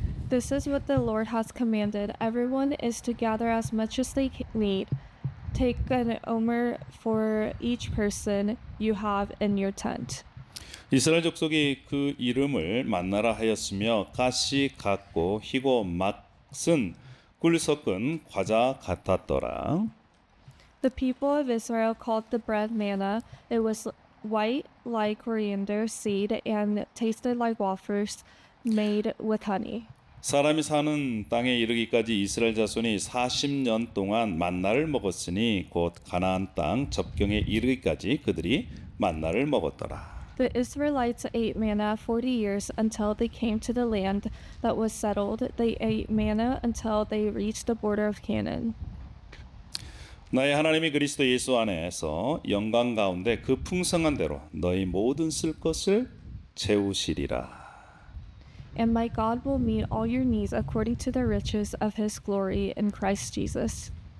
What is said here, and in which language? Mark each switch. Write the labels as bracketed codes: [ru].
[en] This is what the Lord has commanded. Everyone is to gather as much as they need. Take an omer for each person you have in your tent. [ko] 이스라엘 족속이 그 이름을 만나라 하였으며 가시 같고 희고 맛은 꿀 섞은 과자 같았더라. [en] The people of Israel called the bread manna. It was white like coriander seed and tasted like wafers made with honey. [ko] 사람이 사는 땅에 이르기까지 이스라엘 자손이 40년 동안 만나를 먹었으니 곧 가나안 땅 접경에 이르기까지 그들이 만나를 먹었더라. [en] The Israelites ate manna 40 years until they came to the land that was settled. They ate manna until they reached the border of Canaan. [ko] 나의 하나님이 그리스도 예수 안에서 영광 가운데 그 풍성한 대로 너희 모든 쓸 것을 채우시리라. [en] And my God will meet all your needs according to the riches of his glory in Christ Jesus.